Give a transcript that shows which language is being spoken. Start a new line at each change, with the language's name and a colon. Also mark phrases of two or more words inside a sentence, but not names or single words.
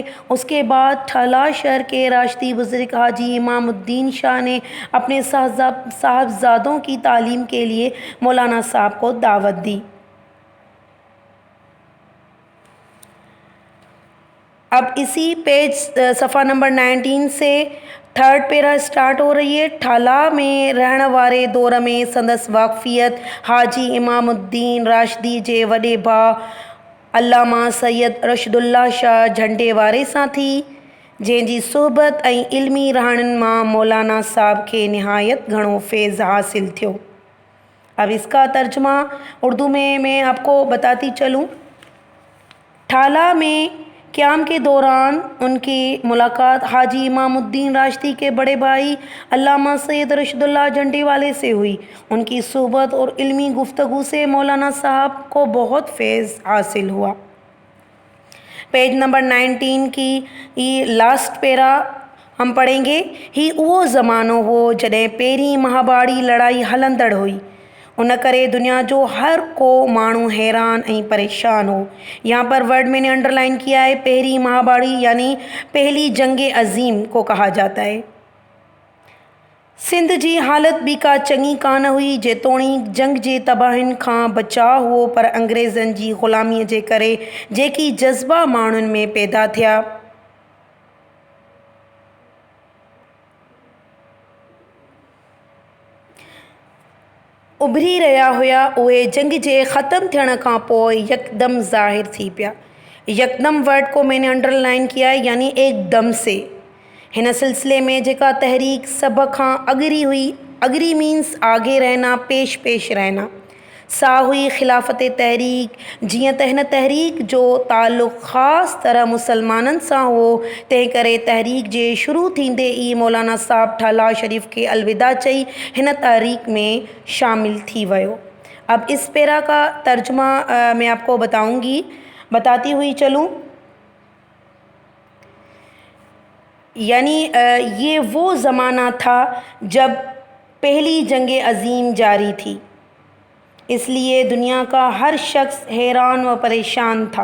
Urdu: اس کے بعد ٹھلا شہر کے راشدی بزرگ حاجی امام‌الدین شاہ نے اپنے صاحبزادوں کی تعلیم کے لیے مولانا صاحب کو دعوت دی. اب اسی پیج صفحہ نمبر 19 سے 3rd
English: para start
Urdu: ہو رہی ہے.
Sindhi: ठाला में रहण वारे दौर में संदसि वाक़फ़ियत हाजी इमामुद्दीन राशिदी जे वॾे भाउ अल्लामा सैयद रशदुल्ला शाह झंडे वारे सां थी, जंहिंजी सुहबत ऐं इल्मी रहाणियुनि मां मौलाना साहब के निहायत घणो फैज़ हासिल थियो।
Urdu: اب اس کا ترجمہ اردو میں میں آپ کو بتاتی چلوں. ٹھالا میں قیام کے دوران ان کی ملاقات حاجی امام‌الدین راشدی کے بڑے بھائی علامہ سید رشداللہ جھنڈے والے سے ہوئی. ان کی صحبت اور علمی گفتگو سے مولانا صاحب کو بہت فیض حاصل ہوا. پیج نمبر 19 کی یہ
English: last para
Urdu: ہم پڑھیں گے.
Sindhi: ही उहो ज़मानो हो जॾहिं पहिरीं महाबाड़ी लड़ाई हलंदड़ हुई। उन करे दुनिया जो हर को मानू हैरान ऐं परेशान हो।
Urdu: یہاں پر ورڈ میں نے انڈرلائن کیا ہے، پہلی مہاباڑی یعنی پہلی جنگ عظیم کو کہا جاتا ہے.
Sindhi: सिंध जी हालत बि का चङी कान हुई, जेतोणीकि जंग जे तबाहियुनि खां बचाउ हुओ, पर अंग्रेज़नि जी ग़ुलामीअ जे करे जेकी जज़्बा माण्हुनि में पैदा थिया उभरी रहिया हुआ, उहे जंग जे ख़त्म थियण खां पोइ यकदम ज़ाहिर थी पिया।
Urdu: یکدم ورڈ کو میں نے انڈرلائن کیا ہے، یعنی ایکدم سے.
Sindhi: हिन सिलसिले में जेका तहरीक सभ खां अगरी हुई, अगरी मीन्स
Urdu: آگے رہنا، پیش پیش رہنا,
Sindhi: सा हुई खिलाफ़त तहरीक। जीअं त हिन तहरीक जो ताल्लुक़ ख़ासि तरह मुसलमाननि सां हो, तंहिं करे तहरीक जे शुरू थींदे ई मौलाना साहब ठला शरीफ खे अलविदा चई हिन तहरीक में शामिल थी वियो।
Urdu: اب اس پیرا کا ترجمہ میں آپ کو بتاتی ہوئی چلوں. یعنی یہ وہ زمانہ تھا جب پہلی جنگ عظیم جاری تھی، اس لیے دنیا کا ہر شخص حیران و پریشان تھا.